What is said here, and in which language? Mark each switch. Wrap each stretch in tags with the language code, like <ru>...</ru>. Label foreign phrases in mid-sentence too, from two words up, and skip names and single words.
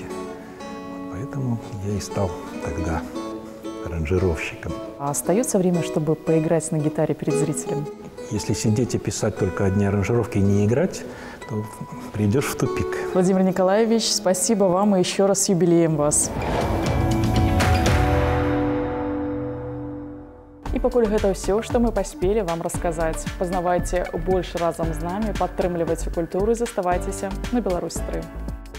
<ru>Поэтому я и стал тогда аранжировщиком. А остается время, чтобы поиграть на гитаре перед зрителем? Если сидеть и писать только одни аранжировки и не играть, то придешь в тупик. Владимир Николаевич, спасибо вам и еще раз с юбилеем вас.</ru> <be>І пакуль гэта ўсё, што мы паспелі вам расказаць. Пазнавайце больш разам з намі, падтрымлівайце культуру і заставайцеся на Беларусь-3.</be>